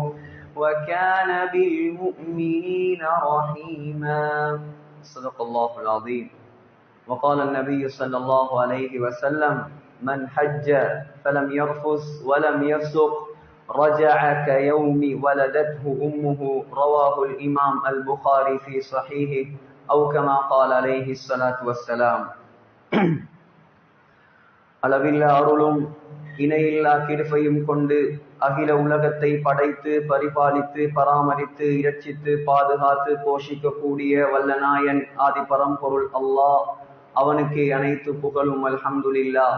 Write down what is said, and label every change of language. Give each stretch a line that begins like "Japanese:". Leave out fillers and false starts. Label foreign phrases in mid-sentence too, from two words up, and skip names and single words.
Arabic: وكان بالمؤمنين رحيما صدق الله العظيم وقال النبي صلى الله عليه وسلم من حج فلم يرفث ولم يفسق رجع كيوم ولدته أمه رواه الإمام البخاري في صحيحه أو كما قال عليه الصلاة والسلام
Tamil: அளவில்ல அருளும் இணையில்லா கிருபையும் கொண்டு அகில உலகத்தை படைத்து பரிபாலித்து பராமரித்து இரட்சித்து பாதுகாத்து போஷிக்கக்கூடிய வல்லநாயன் ஆதி பரம்பொருள் அல்லாஹ் அவனுக்கு அனைத்து புகழும் அல்ஹம்துலில்லாஹ்.